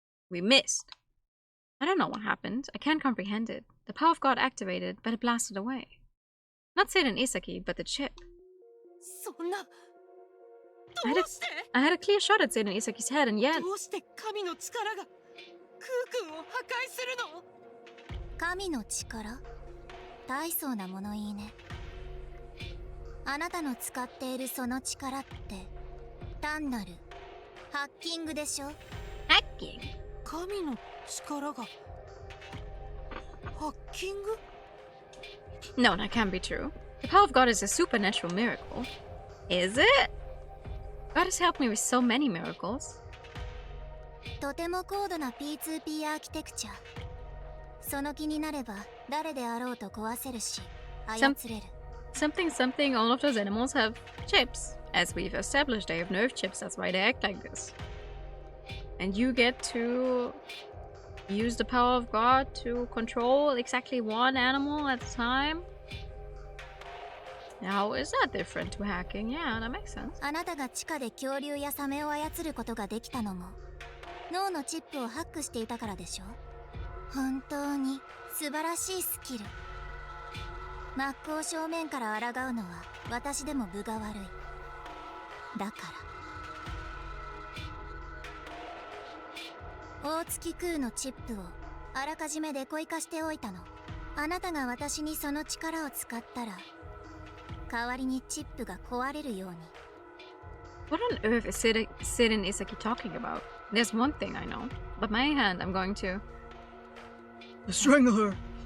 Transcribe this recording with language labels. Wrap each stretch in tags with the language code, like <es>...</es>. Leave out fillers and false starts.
<en>We missed. I don't know what happened. I can't comprehend it. The power of God activated, but it blasted away. Not Satan Isaki, but the chip.</en> <ja>そんな。</ja> <en>I</en> <ja>どうして？</ja> <en>had a clear shot at Satan Isaki's head, and yet</en> <ja>どうして神の力がクー君を破壊するの？神の力？大層な物言いね。あなたの使っているその力って単なるハッキングでしょ？</ja> <en>hacking.</en> <ja>神の力がハッキング？</ja> <en>No, that can't be true. The power of God is a supernatural miracle. Is it? God has helped me with so many miracles.</en> <ja>とても高度な P2P アーキテクチャ。その気になれば誰であろうと壊せるし操れる。</ja> <en>Something, all of those animals have chips. As we've established, they have nerve chips, that's why they act like this. And you get to use the power of God to control exactly one animal at a time? How is that different to hacking? Yeah, that makes sense.</en> <ja>あなたが地下で恐竜やサメを操ることができたのも脳のチップをハックしていたからでしょ。本当に素晴らしいスキル。真っ向正面から抗うのは私でも分が悪い。だから大月空のチップをあらかじめデコイ化しておいたの。あなたが私にその力を使ったら代わりにチップが壊れるように。</ja> <en>What on earth is Satan Isaki talking about? There's one thing I know. But my hand, I'm going to strangle her.</en>